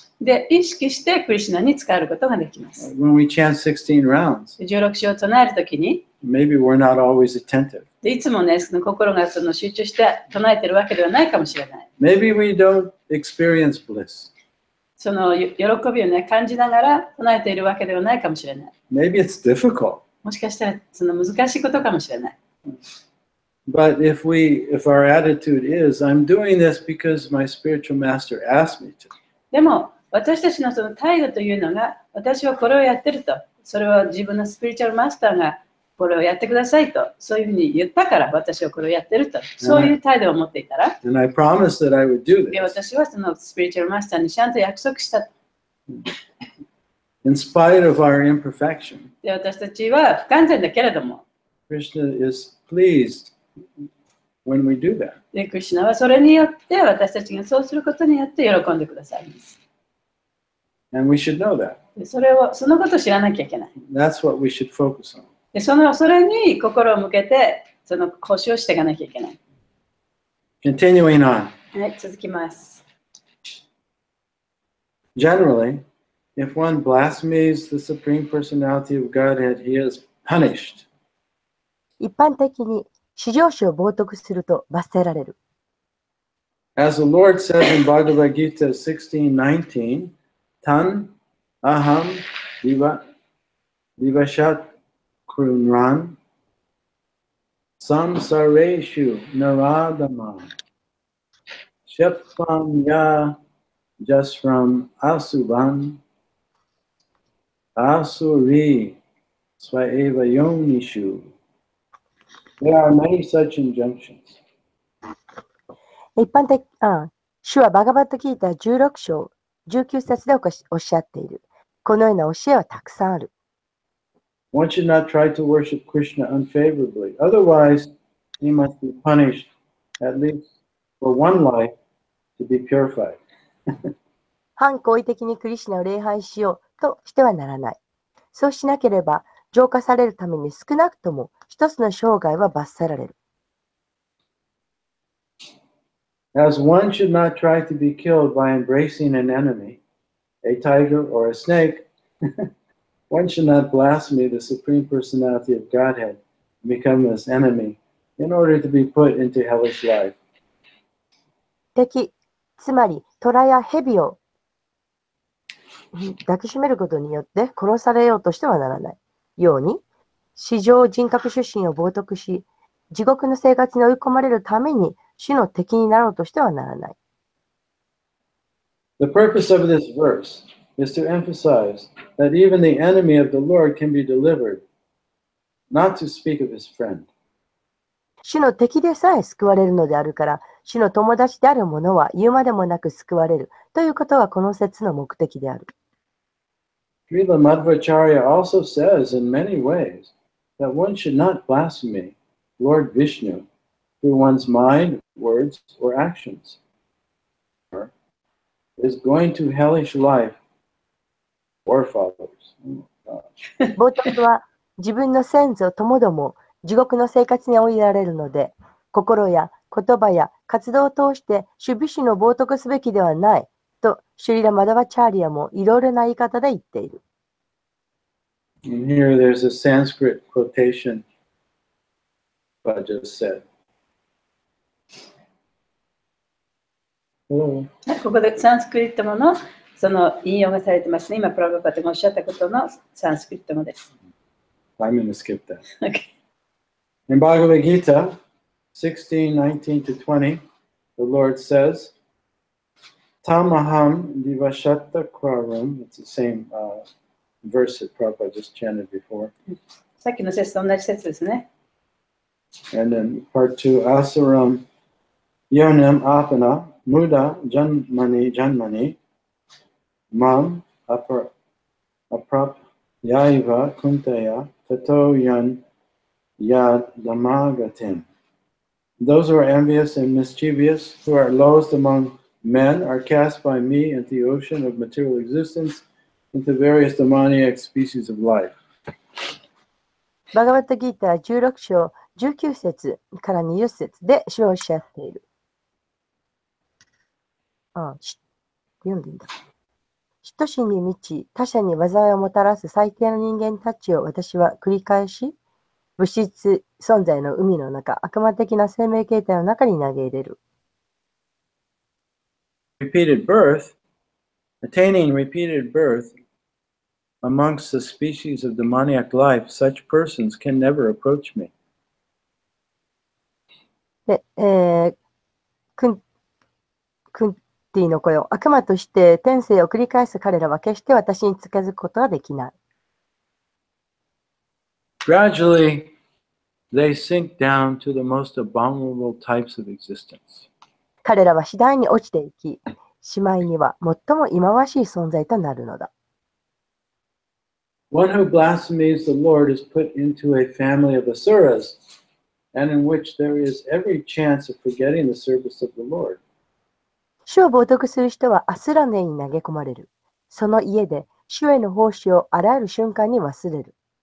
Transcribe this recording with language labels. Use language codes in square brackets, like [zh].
[ja] で、意識してクリシュナに使えることができます。 [en] When we chant 16 rounds, [ja] 16章を唱えるときに、 [en] maybe we're not always attentive. [ja] でいつもね、その心が集中して唱えてるわけではないかもしれない。 [en] Maybe we don't experience bliss. [ja] その喜びをね、感じながら唱えているわけではないかもしれない。 [en] Maybe it's difficult. [ja] もしかしたらその難しいことかもしれない。 [en] But if our attitude is, I'm doing this because my spiritual master asked me to. [ja] でも、私たちのその態度というのが、私はこれをやってると、それは自分のスピリチュアルマスターがこれをやってくださいと、そういうふうに言ったから私はこれをやってると、そういう態度を持っていたら、 [en] And I promised that I would do [ja] で私はそのスピリチュアルマスターにちゃんと約束したと。 [en] in spite of our imperfection. [ja] で私たちは不完全だけれども、 [en] Krishna is pleased when we do that. [ja] でクリシュナはそれによって私たちがそうすることによって喜んでくださいます。 [en] And we should know that. [ja] でそのことを知らなきゃいけない。 [en] That's what we should focus on. [ja] でそれに心を向けて、その腰をしていかなきゃいけない。 [en] Continuing on. [ja] はい、続きます。 [en] Generally, if one blasphemes the Supreme Personality of Godhead, he is punished. [ja] 一般的に至上主を冒涜すると罰せられる。 [en] As the Lord says in Bhagavad Gita 16:19, [sa] Tan aham vivashat krunran samsareshu naradama shepam ya just from asuban asuri swaeva yonishu. [en] There are many such injunctions. [ja] 一般的、主はバガバットギーター16章19節でおっしゃっている。このような教えはたくさんある。 [en] One should not try to worship Krishna unfavorably. Otherwise, he must be punished at least for one life to be purified. [ja] 反好意的にクリシュナを礼拝しようとしてはならない。そうしなければ浄化されるために少なくとも一つの生涯は罰せられる。 [en] As one should not try to be killed by embracing an enemy, a tiger or a snake, one should not blaspheme the Supreme Personality of Godhead and become his enemy in order to be put into hellish life. [ja] 敵、つまり虎や蛇を抱きしめることによって殺されようとしてはならないように、至上人格出身を冒涜し、地獄の生活に追い込まれるために主の敵になろうとしてはならない。 [en] The purpose of this verse is to emphasize that even the enemy of the Lord can be delivered, not to speak of his friend. [ja] 主の敵でさえ救われるのであるから、主の友達である者は言うまでもなく救われるということがこの説の目的である。 [en] Srila Madhvacharya also says in many ways that one should not blaspheme Lord Vishnu through one's mind, words, or actions. Is going to hellish life or fathers. Oh, [ja] 冒涜は自分の先祖ともども地獄の生活に追いやられるので、心や言葉や活動を通して主ビシュの冒涜すべきではないとシュリラ・マダバチャーリアもいろいろな言い方で言っている。 [en] And here there's a Sanskrit quotation I just said. Hello. [ja] ここでサンスクリット語のその引用がされてますね。今、プラブパテがおっしゃったことのサンスクリット語です。 [en] I'm going to skip that. Okay. In Bhagavad Gita 16:19 to 20, the Lord says, [sa] Tamaham divashata kwaram. [en] It's the same verse that Prabhupada just chanted before. [ja] さっきの説と同じ説ですね。 [en] And then part 2, [sa] Asaram Yonam Apana Muda Janmani Mam Aprap Yaiva Kuntaya Tato Yan Yad Damagatim. [en] Those who are envious and mischievous, who are lowest among men, are cast by me into the ocean of material existence, into various demoniac species of life. [ja] バガバットギーター16章19節から20節で主はおっしゃっている。読んでいいんだ。嫉妬心に満ち、他者に災いをもたらす最低の人間たちを私は繰り返し、物質存在の海の中、悪魔的な生命形態の中に投げ入れる。 [en] Repeated birth, attaining repeated birth amongst the species of demoniac life, such persons can never approach me. [ja] で、クンティの声を悪魔として天性を繰り返す彼らは決して私に近づくことはできない。 [en] Gradually, they sink down to the most abominable types of existence. [ja] 彼らは次第に落ちていき、しまいには最も忌まわしい存在となるのだ。 [en] One who blasphemes the Lord is put into a family of asuras, and in which there is every chance of forgetting the service of the Lord. [ja] 主を冒涜する人はアスラネに投げ込まれる。その家で主への奉仕をあらゆる瞬間に忘れる。